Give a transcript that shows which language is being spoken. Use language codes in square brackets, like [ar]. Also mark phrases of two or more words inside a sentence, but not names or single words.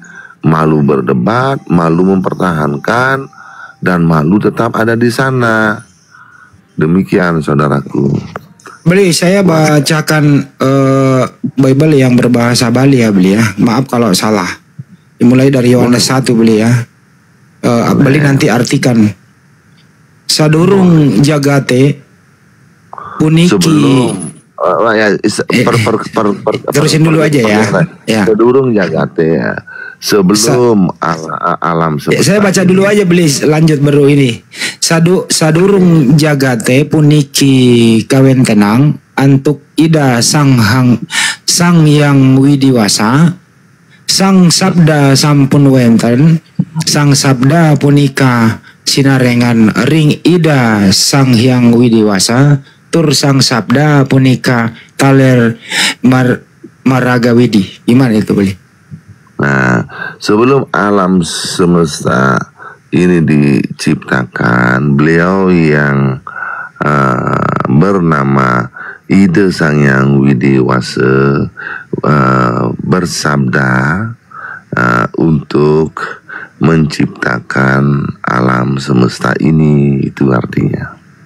[id] Malu berdebat, malu mempertahankan, dan malu tetap ada di sana. Demikian saudaraku. Beli, saya bacakan Bible yang berbahasa Bali ya Beli ya. Maaf kalau salah. Dimulai dari Yohanes 1 Beli ya. Beli nanti artikan. [ban] Sadurung jagate puniki. [id] Sebelum terusin dulu aja ya. [ban] Sadurung jagate [id] ya. Sebelum alam semesta. Saya baca dulu aja Beli, lanjut baru ini. [ban] Sadurung jagate puniki kawen tenang antuk ida sang yang widiwasa, sang sabda sampun wenten, sang sabda punika sinarengan ring ida sang yang widiwasa, tur sang sabda punika taler maraga widi. [id] Gimana itu Beli? Nah, sebelum alam semesta ini diciptakan, beliau yang bernama Ida Sang Yang Widiwasa bersabda untuk menciptakan alam semesta ini, itu artinya.